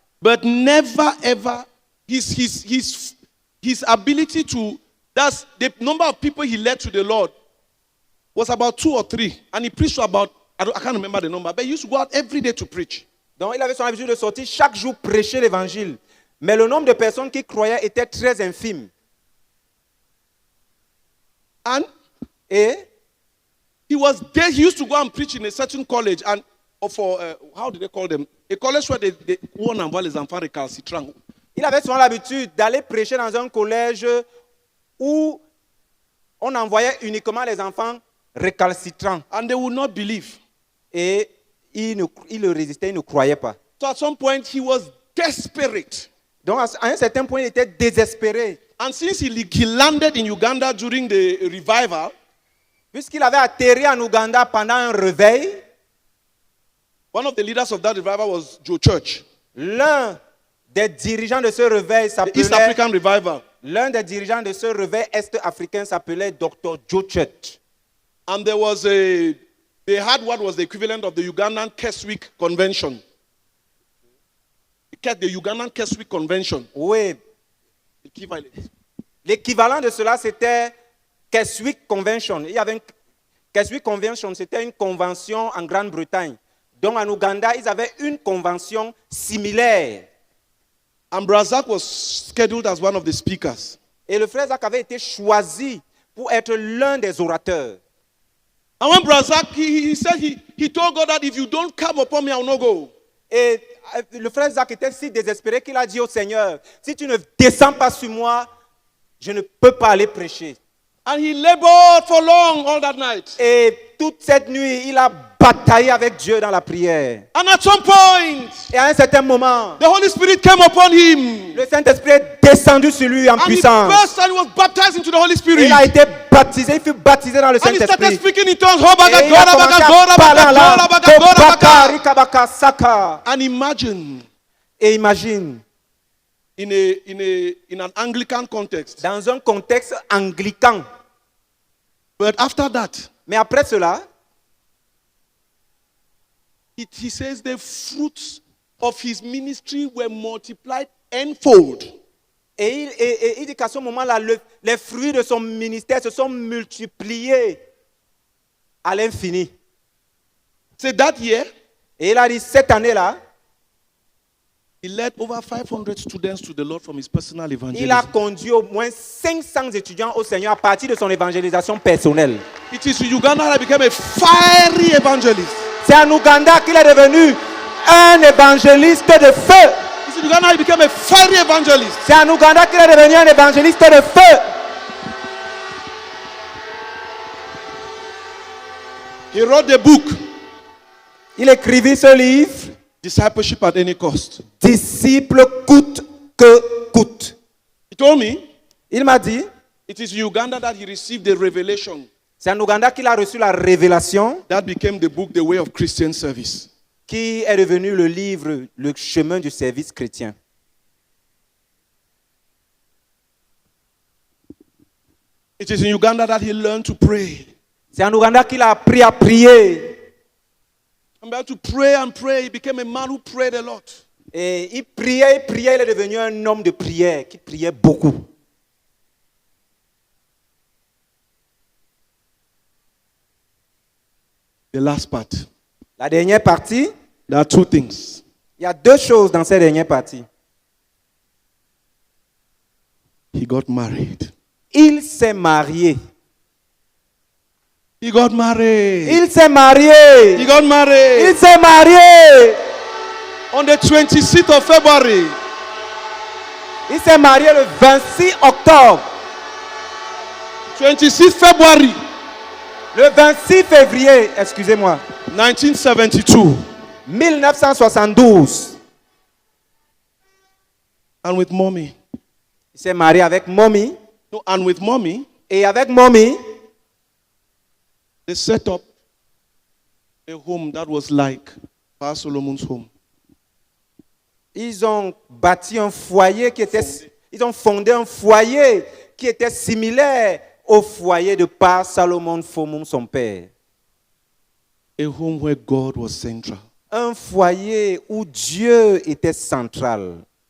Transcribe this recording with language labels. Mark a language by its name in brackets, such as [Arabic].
[English] But never ever his ability to, that's the number of people he led to the Lord was about 2 or 3. And he preached to about, I can't remember the number, but he used to go out every day to preach. [French] Donc il avait son habitude de sortir chaque jour prêcher l'évangile. Mais le nombre de personnes qui croyaient était très infime. [English] And [French] Et [English] he was there, he used to go and preach in a certain college, and for, how do they call them? A college where they [French] on envoie les enfants récalcitrants. il avait souvent l'habitude d'aller prêcher dans un collège où on envoyait uniquement les enfants récalcitrants. [English] And they would not believe. [French] Et il résistait, il ne croyait pas. [English] So at some point, he was desperate. [French] Donc à un certain point, il était désespéré. [English] And since he landed in Uganda during the revival, [French] Puisqu'il avait atterri en Ouganda pendant un réveil, [English] one of the leaders of that revival was Joe Church, [French] l'un des dirigeants de ce réveil [English] the East African revival. [French] l'un des dirigeants de ce réveil est-africain s'appelait Dr. [English] Joe Church. And they had what was the equivalent of the Ugandan Keswick Convention. The Ugandan Keswick Convention. [French] Oui, [English] Equivalent. [French] L'équivalent de cela, c'était Keswick Convention. Il y avait Keswick Convention, c'était une convention en Grande-Bretagne. Donc en Ouganda, ils avaient une convention similaire. [English] And Brazak was scheduled as one of the speakers. [French] Et le frère Zach avait été choisi pour être l'un des orateurs. [English] And when Brazak, he said he told God that if you don't come upon me, I will not go. [French] Et le frère Zach était si désespéré qu'il a dit au Seigneur, si tu ne descends pas sur moi, je ne peux pas aller prêcher. [English] And he labored for long all that night. [French] Et toute cette nuit, il a bataillé avec Dieu dans la prière. [English] And at some point, [French] Et à un certain moment, [English] the Holy Spirit came upon him. [French] le Saint-Esprit est descendu sur lui en [English] And he [French] puissance. [English] burst and he was baptized into the Holy Spirit. [French] Il a été baptisé, il fut baptisé dans le [English] And he started [French] Saint-Esprit. [English] speaking in tongues. [French] Et il a commencé à parler en langue. Kobaka, rikabaka, saka. [English] And imagine, [French] Et imagine, [English] in an Anglican context. [French] dans un contexte anglican. [English] But after that, [French] Mais après cela, [English] he says the fruits of his ministry were multiplied tenfold. [French] et il dit qu'à ce moment-là, les fruits de son ministère se sont multipliés à l'infini. [English] So that year, [French] Et il a dit, cette année-là, [English] he led over 500 students to the Lord from his personal [French] il a [English] evangelism. [French] conduit au moins 500 étudiants au Seigneur à partir de son évangélisation personnelle. [English] It is in Uganda that he became a fiery evangelist. [French] C'est en Ouganda qu'il est devenu un évangéliste de feu. [English] It's in Uganda he became a fiery evangelist. [French] C'est en Ouganda qu'il est devenu un évangéliste de feu. [English] He wrote the book, [French] Il écrivit ce livre, [English] Discipleship at Any Cost. [French] Disciple coûte que coûte. [English] He told me [French] Il m'a dit, [English] it is in Uganda that he received the revelation [French] c'est en Ouganda qu'il a reçu la révélation [English] that became the book, The Way of Christian Service. [French] qui est devenu le livre, le chemin du service chrétien. [English] It is in Uganda that he learned to pray. [French] C'est en Ouganda qu'il a appris à prier. [English] And began to pray and pray. He became a man who prayed a lot. [French] Et il priait, il est devenu un homme de prière qui priait beaucoup. [English] The last part. [French] La dernière partie, [English] There are two things. [French] il y a deux choses dans cette dernière partie. [English] He got married. [French] Il s'est marié. [English] He got married. [French] Il s'est marié. [English] He got married. [French] Il s'est marié. [English] On the 26th of February. [French] Il s'est marié le 26 octobre. [English] 26 February [French] Le 26 février, excusez-moi, [English] 1972. [French] 1972. [English] And with mommy. [French] Il s'est marié avec Mommy. [English] No, and with mommy, [French] Et avec Mommy, [English] they set up a home that was like Pastor Solomon's home. [French] ils ont bâti un foyer qui était... Ils ont fondé un foyer qui était similaire au foyer de Père Salomon Fomum, son père. [English] A home where God was central. [French] Un foyer où Dieu était central.